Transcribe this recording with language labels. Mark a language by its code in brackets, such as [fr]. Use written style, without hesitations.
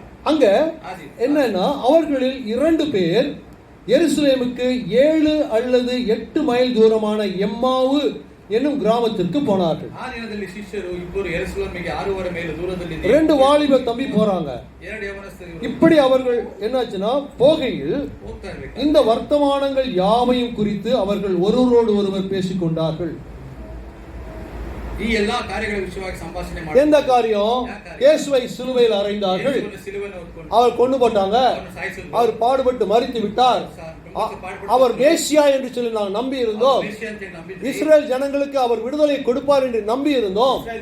[ta] அங்க என்னன்னா, அவர்களில் 2 பேர் எருசலேமுக்கு 7 அல்லது 8 மைல் தூரமான எம்மாவு என்னும் கிராமத்திற்கு போனார்கள். 2 வாலிப தம்பி போறாங்க. இப்படி அவர்கள் என்னாச்சுன்னா, போகையில் இந்த வர்த்தமானங்கள் யாவையும் குறித்து அவர்கள் ஒருவரோடு ஒருவர் பேசிக்கொண்டார்கள். [kn] ಈ ಎಲ್ಲಾ ಕಾರ್ಯಗಳ ವಿಷಯವಾಗಿ ಸಂಭಾಷಣೆ ಮಾಡಿದ್ರು. [ta] எந்த காரியம்? இயேசுவை சிலுவையில் அறைந்தார்கள், அவர் கொண்டு போட்டாங்க, அவர் பாடுபட்டு மரித்து விட்டார். அவர் மேசியா என்று சொல்லி நாங்கள் நம்பி இருந்தோம். இஸ்ரேல் ஜனங்களுக்கு அவர் விடுதலை கொடுப்பார் என்று நம்பி இருந்தோம்.